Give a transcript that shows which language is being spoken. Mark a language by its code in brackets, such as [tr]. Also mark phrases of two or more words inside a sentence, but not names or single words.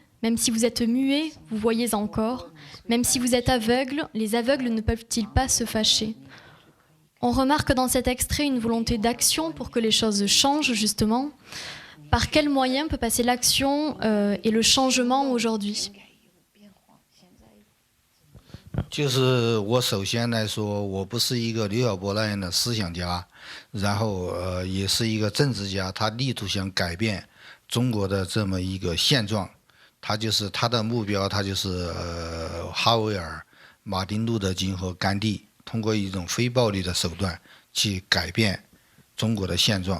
[fr] Même si vous êtes muet, vous voyez encore. Même si vous êtes aveugle, les aveugles ne peuvent-ils pas se fâcher ?» On remarque dans cet extrait une volonté d'action pour que les choses changent, justement. Par quels moyens peut passer l'action et le changement aujourd'hui ? [zh] 就是我首先来说，我不是一个刘晓波那样的思想家，然后也是一个政治家，他力图想改变中国的这么一个现状，他的目标，他就是哈维尔、马丁路德金和甘地，通过一种非暴力的手段去改变中国的现状。